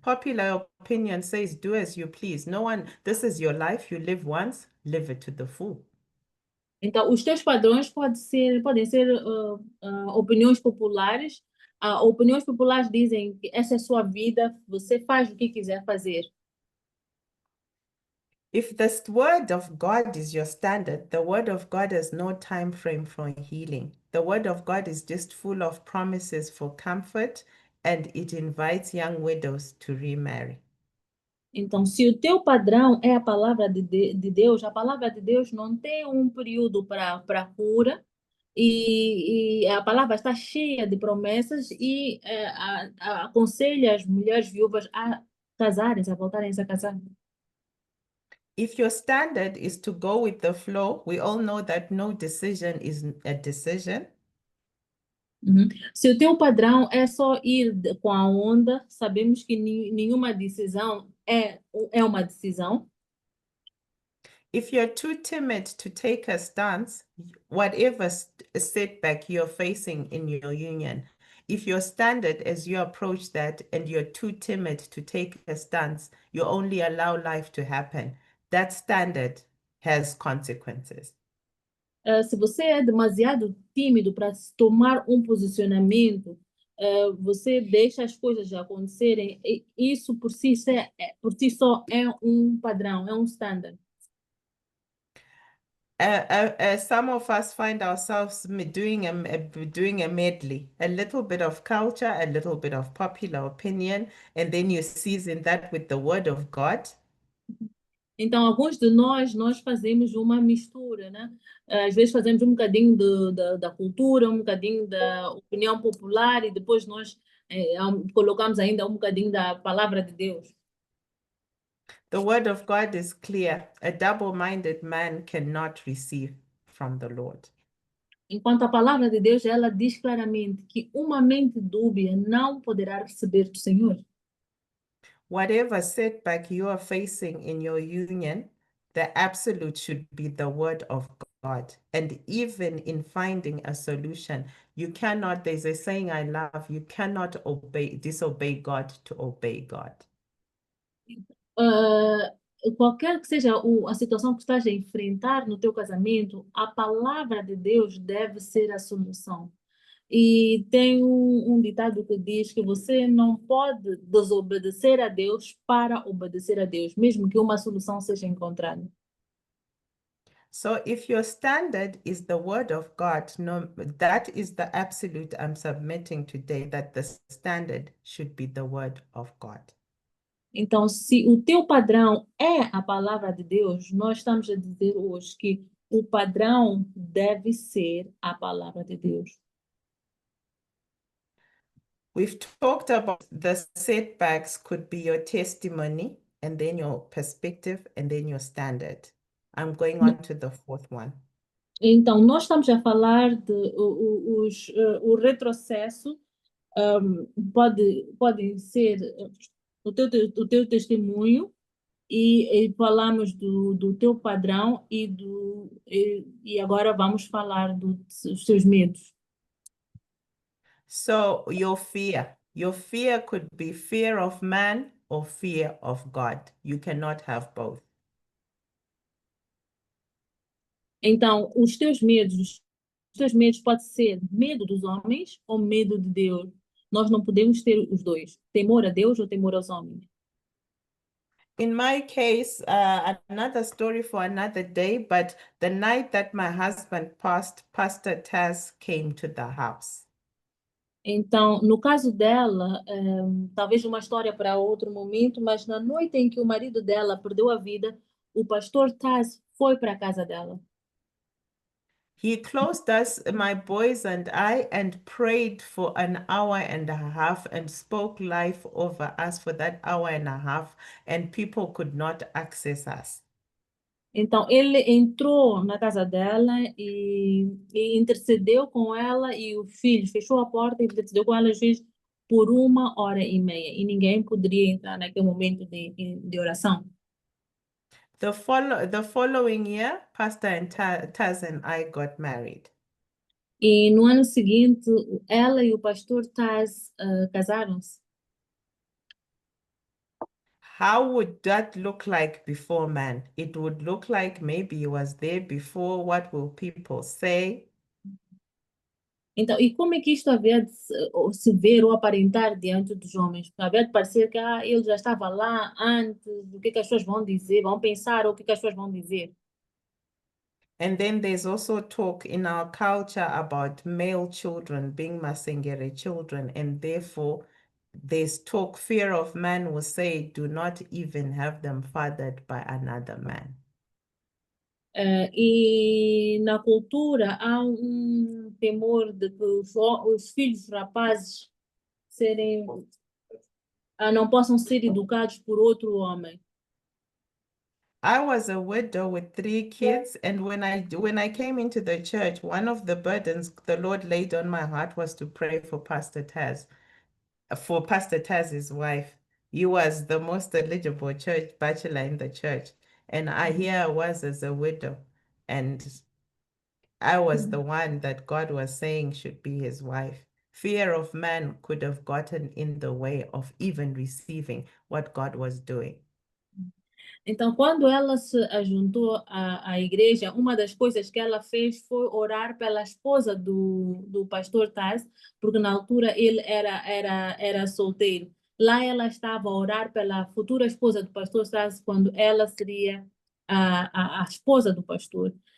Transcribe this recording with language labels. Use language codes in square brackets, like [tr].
[en] Popular opinion says do as you please. This is your life, you live once, live it to the full. [pt] Então, os teus padrões podem ser opiniões populares. Opiniões populares dizem que essa é a sua vida, você faz o que quiser fazer. [en] If the word of God is your standard, the word of God has no time frame for healing. The word of God is just full of promises for comfort, and it invites young widows to remarry. [pt] Então, se o teu padrão é a palavra de Deus, a palavra de Deus não tem um período para cura, e a palavra está cheia de promessas e aconselha as mulheres viúvas a casarem-se, a voltarem-se a casar. [en] If your standard is to go with the flow, we all know that no decision is a decision. Uhum. [pt] Se o teu padrão é só ir com a onda, sabemos que nenhuma decisão é uma decisão. [en] If you're too timid to take a stance, whatever setback you're facing in your union, if your standard as you approach that and you're too timid to take a stance, you only allow life to happen. That standard has consequences. [pt] Se você é demasiado tímido para tomar um posicionamento, você deixa as coisas acontecerem. E isso por si só é um padrão, é um standard. [en] Some of us find ourselves doing a medley, a little bit of culture, a little bit of popular opinion, and then you season that with the word of God. [pt] Então, alguns de nós fazemos uma mistura, né? Às vezes fazemos um bocadinho da cultura, um bocadinho da opinião popular e depois nós colocamos ainda um bocadinho da palavra de Deus. [en] The word of God is clear. A double-minded man cannot receive from the Lord. [pt] Enquanto a palavra de Deus, ela diz claramente que uma mente dúbia não poderá receber do Senhor. [en] Whatever setback you are facing in your union, the absolute should be the word of God. And even in finding a solution, you cannot, there's a saying I love, you cannot disobey God to obey God. [pt] Qualquer que seja a situação que estás a enfrentar no teu casamento, a palavra de Deus deve ser a solução. E tem um ditado que diz que você não pode desobedecer a Deus para obedecer a Deus, mesmo que uma solução seja encontrada. [en] So if your standard is the word of God, no, that is the absolute I'm submitting today, that the standard should be the word of God. [pt] Então, se o teu padrão é a palavra de Deus, nós estamos a dizer hoje que o padrão deve ser a palavra de Deus. [en] We've talked about the setbacks could be your testimony and then your perspective and then your standard. I'm going on to the fourth one. [pt] Então, nós estamos a falar de o retrocesso, pode ser o teu testemunho, e falamos do teu padrão e agora vamos falar dos teus medos. [en] So your fear could be fear of man or fear of God. You cannot have both. [pt] Então, os teus medos pode ser medo dos homens ou medo de Deus. Nós não podemos ter os dois, temor a Deus ou temor aos homens. [en] In my case, another story for another day, but the night that my husband passed, Pastor Taz came to the house. [pt] Então, no caso dela, talvez uma história para outro momento, mas na noite em que o marido dela perdeu a vida, o pastor Taz foi para a casa dela. [en] He closed us, my boys and I, and prayed for an hour and a half and spoke life over us for that hour and a half, and people could not access us. [pt] Então, ele entrou na casa dela e intercedeu com ela e o filho fechou a porta e intercedeu com ela às vezes por 1 hora e meia e ninguém poderia entrar naquele momento de oração. [en] The following year, Pastor and Taz and I got married. [pt] E no ano seguinte, ela e o pastor Taz casaram-se. [en] How would that look like before man? It would look like maybe he was there before. What will people say? [pt] Então, e como é que isto havia de se ver ou aparentar diante dos homens? Havia de parecer que ele já estava lá antes, o que as pessoas vão dizer, vão pensar, ou o que as pessoas vão dizer. [en] And then there's also talk in our culture about male children being Masengere children, and therefore there's talk, fear of man will say, do not even have them fathered by another man. [pt] E na cultura há temor de que os filhos rapazes não possam ser educados por outro homem. [en] I was a widow with 3 kids, and when I came into the church, one of the burdens the Lord laid on my heart was to pray for Pastor Taz's wife. He was the most eligible church bachelor in the church, and here I was as a widow, and I was the one that God was saying should be his wife. Fear of man could have gotten in the way of even receiving what God was doing. [pt] Então, quando ela se ajuntou à igreja, uma das coisas que ela fez foi orar pela esposa do pastor Taz, porque na altura ele era solteiro. Lá ela estava a orar pela futura esposa do pastor Taz, quando ela seria a esposa do pastor.